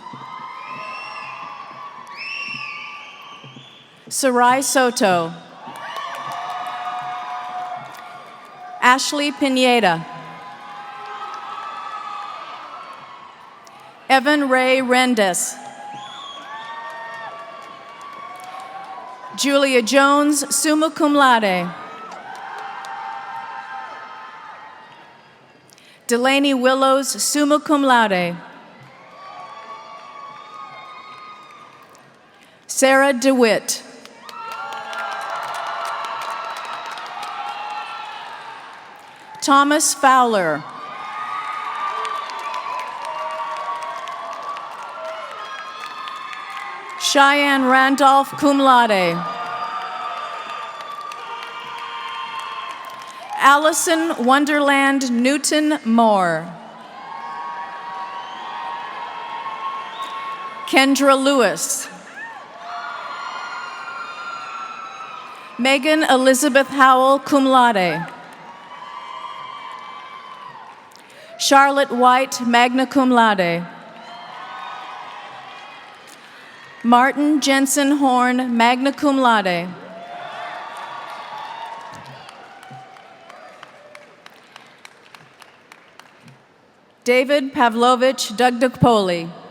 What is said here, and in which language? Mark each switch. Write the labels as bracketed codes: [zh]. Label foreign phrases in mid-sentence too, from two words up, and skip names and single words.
[en] Sarai Soto. Ashley Pineda. Evan Ray Rendes. Julia Jones, [la] summa cum laude. [en] Delaney Willows, [la] summa cum laude. [en] Sarah DeWitt. Thomas Fowler. Cheyenne Randolph, [la] cum laude. [en] Allison Wonderland Newton Moore. Kendra Lewis. Megan Elizabeth Howell, [la] cum laude. [en] Charlotte White, [la] magna cum laude. [en] Martin Jensen Horn, [la] magna cum laude. [en] David Pavlovich Dugdukpoli.